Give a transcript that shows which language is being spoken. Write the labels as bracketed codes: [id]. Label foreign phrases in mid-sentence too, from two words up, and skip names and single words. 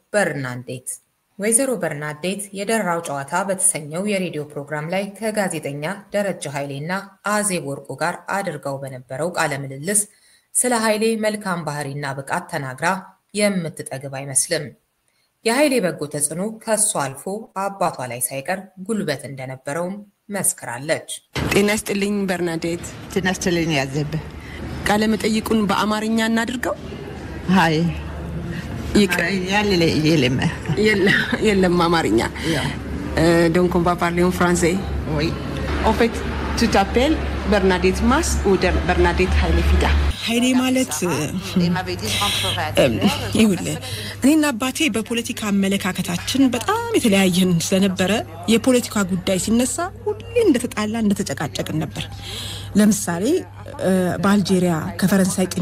[am] በርናዴት የደራው ጨዋታ በተሰኘው የሬዲዮ ፕሮግራም ላይ ከጋዜጠኛ ደረጀ ኃይሌና አዜብ ወርቁ ጋር አድርገው በነበረው ቃለ ምልልስ ስለ ኃይሌ መልካም ባህሪና ብቃት ተናግራ የምትጠግብ አይመስልም። የኃይሌ በጎ ተጽዕኖ ከሷ አልፎ አባቷ ላይ ሳይቀር ጉልበት እንደነበረውም መስክራለች። ጤና ይስጥልኝ በርናዴት። ጤና ይስጥልኝ ያዘብ። ቃለ መጠይቁን በአማርኛ እናድርገው? ሃይ የለም አማርኛ። [fr] donc on va parler en français. Oui. En fait, tu t'appelles Bernadette Mas ou Bernadette Haile Fida? [am] ኃይሌ ማለት ይኸውልህ እኔና አባቴ በፖለቲካ አመለካከታችን በጣም የተለያየን ስለነበረ የፖለቲካ ጉዳይ ሲነሳ ሁሌ እንደተጣላ እንደተጨቃጨቅን ነበር። ለምሳሌ በአልጄሪያ ከፈረንሳይ ቅኝ